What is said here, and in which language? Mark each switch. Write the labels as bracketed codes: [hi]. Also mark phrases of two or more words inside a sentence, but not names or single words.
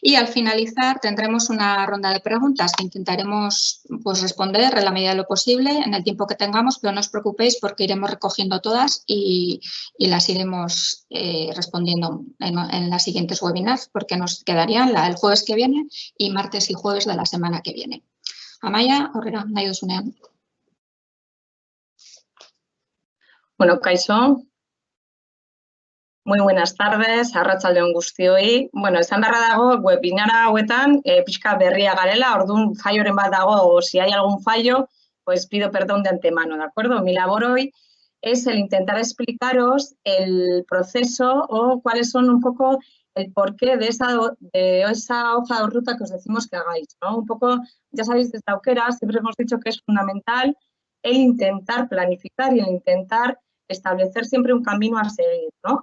[es] Y al finalizar tendremos una ronda de preguntas que intentaremos pues, responder en la medida de lo posible en el tiempo que tengamos, pero no os preocupéis porque iremos recogiendo todas y las iremos respondiendo en las siguientes webinars, porque nos quedarían el jueves que viene y martes y jueves de la semana que viene. [eu] Amaia, aurrera, nahi duzunean. Bueno, kaixo. [es] Muy buenas tardes, [eu] arratsaldeon guztioi. Bueno, esan beharra dago, webinara hauetan, pixka berria garela, orduan falloren bat dago, [es] o si hay algún fallo, pues pido perdón de antemano, ¿de acuerdo? Mi labor hoy es el intentar explicaros el proceso o cuáles son un poco el porqué de esa hoja de ruta que os decimos que hagáis, ¿no? Un poco, ya sabéis, desde Aukera siempre hemos dicho que es fundamental el intentar planificar y el intentar establecer siempre un camino a seguir, ¿no?